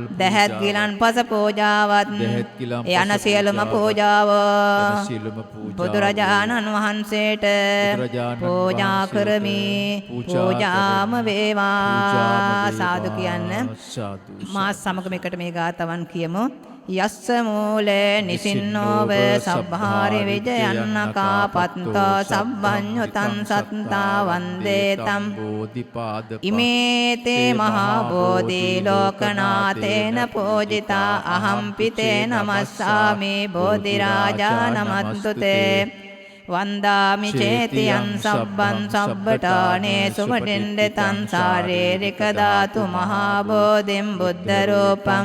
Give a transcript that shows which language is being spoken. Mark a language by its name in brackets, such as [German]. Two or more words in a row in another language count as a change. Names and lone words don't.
[Sinhala] දැහැත් ගිලන්පස පූජාවත් දැහැත් ගිලන්පස යන සියලුම පූජාව යන සියලුම පූජාව බුදුරජාණන් වහන්සේට බුදුරජාණන් පූජා වහන්සේට කරමි පූජාම වේවා සාදු කියන්න සාදු මා සමග මේකට මේ ගාතවන් කියමු [Pali] යස්ස මූලේ නිසින්නෝව සබ්භාරි විජයන්නකා පත්තෝ සබ්බඤ්ඤුතං සත්තා වන්දේ තම් බෝධිපාද ඉමේතේ මහා බෝධි ලෝකනාතේන පූජිතා අහම්පි තේ නමස්සාමි බෝධි රාජා නමන්තුතේ වන්දාමි චේතියං සබ්බං සබ්බඨානේ සුවඩෙන්දතං ශාරීරික ධාතු මහා බෝධිම් බුද්ධ රූපං